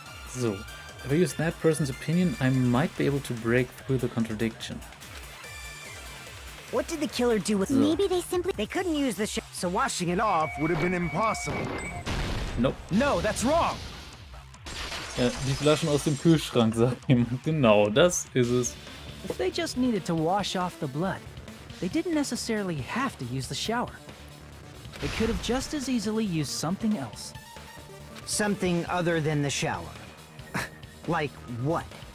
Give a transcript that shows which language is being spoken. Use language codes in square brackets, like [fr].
[en] So, if I use that person's opinion, I might be able to break through the contradiction. What did the killer do with... Maybe they simply... They couldn't use the shower, so washing it off would have been impossible. Nope. No, that's wrong. [de] Ja, die Flaschen aus dem Kühlschrank, sag jemand. Genau, das ist es. [en] If they just needed to wash off the blood, they didn't necessarily have to use the shower. They could have just as easily used something else. Something other than the shower. Like what?